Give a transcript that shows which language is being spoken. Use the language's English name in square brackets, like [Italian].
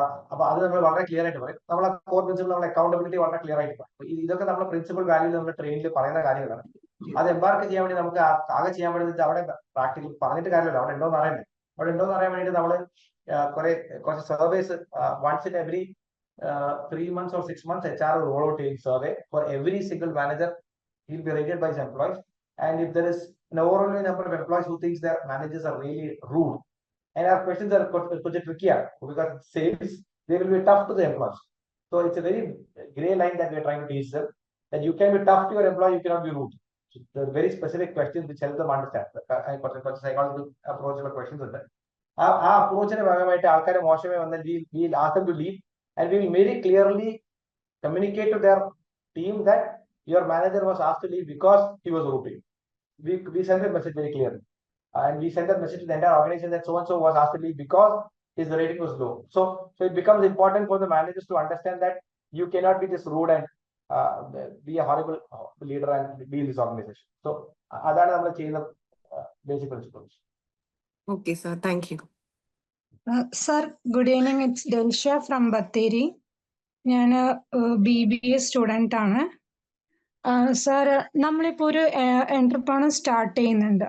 [Malayalam] അപ്പൊ അത് നമ്മൾ വളരെ ക്ലിയർ ആയിട്ട് പറയും. നമ്മളെ കോർ പ്രിൻസിപ്പിൾ, നമ്മൾ അക്കൗണ്ടബിലിറ്റി വളരെ ക്ലിയർ ആയിട്ട് പറയും. ഇതൊക്കെ നമ്മുടെ പ്രിൻസിപ്പൽ വാല്യൂ നമ്മുടെ ട്രെയിനിൽ പറയുന്ന കാര്യങ്ങളാണ്. അത് എംബാർക്ക് ചെയ്യാൻ വേണ്ടി നമുക്ക് ആകെ ചെയ്യാൻ വേണ്ടി അവിടെ പ്രാക്ടിക്കൽ പറഞ്ഞിട്ട് കാര്യമില്ല, അവിടെ ഉണ്ടോന്ന് അറിയണ്ടേ. അവിടെ ഉണ്ടോന്ന് അറിയാൻ വേണ്ടി നമ്മൾ കുറച്ച് surveys [English] once in every 3 months or 6 months HR will roll out a survey for every single manager. He'll be rated by his employees, and if there is an overwhelming number of employees who thinks their managers are really rude, and our questions are trickier because sales, they will be tough to the employees. So it's a very gray line that we are trying to teach them, that you can be tough to your employee, you cannot be rude. So there are very specific questions which help them understand. Psychological approach questions ഉണ്ട്. [Malayalam] ആ അപ്രോച്ചിന്റെ ഭാഗമായിട്ട് ആൾക്കാരെ മോശമായി വന്നാൽ [English] we'll ask them to leave, and we will very clearly communicate to their team that your manager was asked to leave because he was rude to you. We send that message very clearly, and we send that message to the entire organization that so and so was asked to leave because his rating was low. So it becomes important for the managers to understand that you cannot be just rude and be a horrible leader and be in this organization. [Malayalam] So അതാണ് നമ്മൾ ചെയ്യുന്ന basic principles. [English] Okay, sir. Thank you. Sir, good evening. It's Delsha from Batteri. [Malayalam] ഞാൻ BBA student ആണ്. Sir നമ്മളിപ്പോൾ ഒരു entrepreneur start ചെയ്യുന്നുണ്ട്.